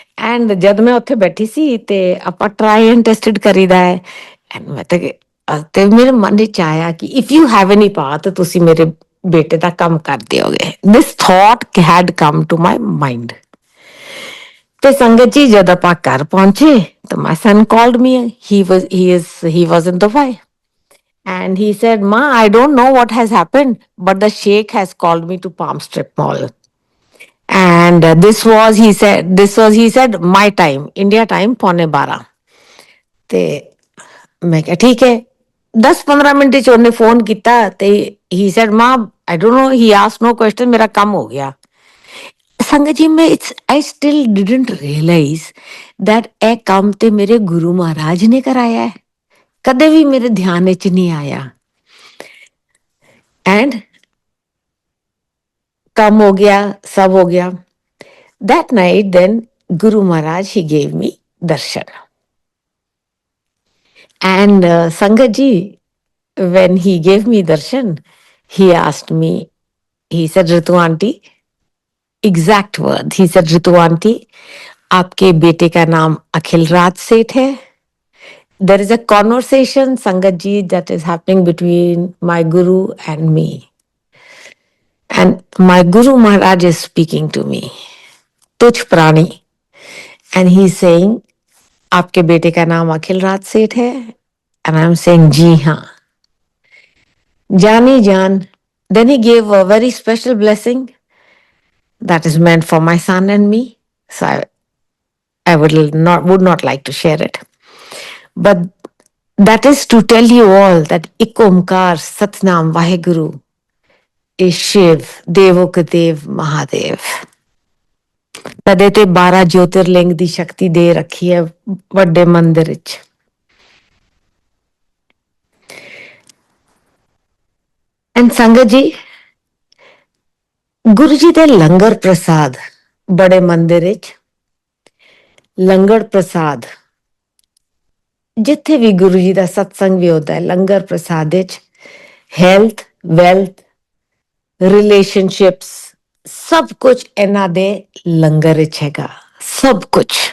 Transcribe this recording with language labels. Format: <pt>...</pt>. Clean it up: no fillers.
<pa>And ਜਦ ਮੈਂ ਉੱਥੇ ਬੈਠੀ ਸੀ, ਤੇ ਆਪਾਂ</pa> <en>try and tested</en> <pa>ਕਰੀਦਾ ਹੈ, ਐਂਡ ਮੈਂ ਤੇ ਮੇਰੇ ਮਨ ਵਿੱਚ ਆਇਆ ਕਿ</pa> <en>if you have any path,</en> <pa>ਤੁਸੀਂ ਮੇਰੇ ਬੇਟੇ ਦਾ ਕੰਮ ਕਰ ਦਿਓਗੇ।</pa> <en>This thought had come to my mind.</en> <pa>ਤੇ ਸੰਗਤ ਜੀ ਜਦ ਆਪਾਂ ਘਰ ਪਹੁੰਚੇ, ਤਾਂ</pa> <en>My son called me, he was in Dubai, And he said, Ma, I don't know what has happened, but the sheikh has called me to Palm Strip Mall. And he said, my time, India time,</en> <hi>पौने 12।</hi> <pa>ਤੇ ਮੈਂ ਕਿਹਾ ਠੀਕ ਹੈ। 10-15 minute ਚ ਉਹਨੇ phone ਕੀਤਾ ਤੇ</pa> <en>he said, Ma, I don't know, he asked no question,</en> <pa>ਮੇਰਾ ਕੰਮ ਹੋ ਗਿਆ। ਸੰਗਤ ਜੀ,</pa> <en>I still didn't realize that</en> <pa>ਇਹ ਕੰਮ ਤੇ ਮੇਰੇ ਗੁਰੂ ਮਹਾਰਾਜ ਨੇ ਕਰਾਇਆ ਹੈ, ਕਦੇ ਵੀ ਮੇਰੇ ਧਿਆਨ ਵਿੱਚ ਨਹੀਂ ਆਇਆ। ਐਂਡ ਕੰਮ ਹੋ ਗਿਆ, ਸਭ ਹੋ ਗਿਆ।</pa> <en>That night, then Guru Maharaj, he gave me darshan. And Sangat ji, when he gave me darshan, he asked me, he said, Ritu aunty, exact words, he said, Ritu aunty,</en> <hi>आपके बेटे का नाम अखिल राज सेठ है।</hi> <en>There is a conversation, Sangat ji, that is happening between my Guru and me. And my Guru Maharaj is speaking to me, Tuch Prani. And he's saying,</en> <hi>आपके बेटे का नाम अखिल राज सेठ है।</hi> <en>And I'm saying,</en> <hi>जी हाँ। जानी जान।</hi> <en>Then he gave a very special blessing that is meant for my son and me. So I would not like to share it. But that is to tell you all that Ik Omkar Satnam Vaheguru is Shiv, Devo Ka Dev Mahadev।</en> <pa>ਤਦੇ ਤੇ 12 ਜੋਤਿਰਲਿੰਗ ਦੀ ਸ਼ਕਤੀ ਦੇ ਰੱਖੀ ਹੈ ਵੱਡੇ ਮੰਦਿਰ ਵਿੱਚ। And ਸੰਗਤ ਜੀ, ਗੁਰੂ ਜੀ ਦੇ ਲੰਗਰ ਪ੍ਰਸਾਦ ਬੜੇ ਮੰਦਿਰ ਵਿੱਚ, ਲੰਗਰ ਪ੍ਰਸਾਦ ਜਿੱਥੇ ਵੀ ਗੁਰੂ ਜੀ ਦਾ ਸਤਸੰਗ ਵੀ ਹੁੰਦਾ ਹੈ, ਲੰਗਰ ਪ੍ਰਸਾਦ ਵਿੱਚ ਹੈਲਥ, ਵੈਲਥ, ਰਿਲੇਸ਼ਨਸ਼ਿਪਸ, ਸਭ ਕੁਝ ਇਹਨਾਂ ਦੇ ਲੰਗਰ ਵਿੱਚ ਹੈਗਾ, ਸਭ ਕੁਝ।</pa>